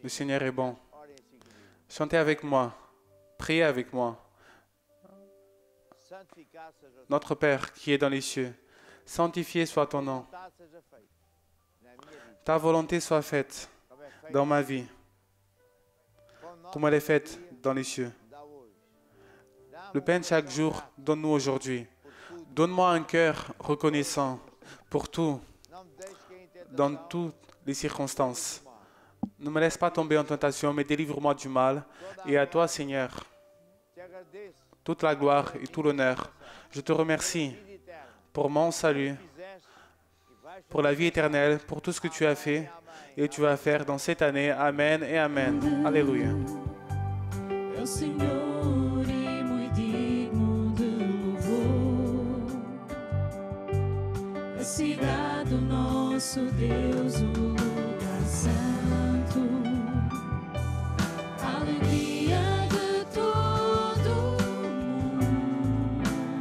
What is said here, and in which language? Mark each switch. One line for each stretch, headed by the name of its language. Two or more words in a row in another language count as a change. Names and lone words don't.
French: Le Seigneur est bon.
Portuguese: Orem assim comigo.
French: Chantez avec moi. Priez avec moi.
Portuguese: Santificado seja o teu
French: Notre Père qui est dans les cieux, sanctifié soit ton nom.
Portuguese: vontade seja feita na minha vida,
French: Ta volonté soit faite
Portuguese: como é feita
French: dans ma vie, comme elle est faite dans les cieux.
Portuguese: dá hoje.
French: Le pain de chaque jour, donne-nous aujourd'hui. Donne-moi un cœur reconnaissant pour tout,
Portuguese: Não me deixes cair em tentação.
French: dans toutes les circonstances. Ne me laisse pas tomber en tentation, mais délivre-moi du mal. Et à toi, Seigneur,
Portuguese: Te agradeço.
French: toute la gloire et tout l'honneur. Je te remercie
Portuguese: Vida eterna.
French: pour mon salut,
Portuguese: Fizeste e vais
French: pour la vie éternelle, pour tout ce que tu as fait et tu vas faire dans cette année. Amen et Amen. Alléluia.
Portuguese: É o Senhor e muito digno de louvor. A cidade do nosso Deus, o lugar santo. A alegria de todo o mundo.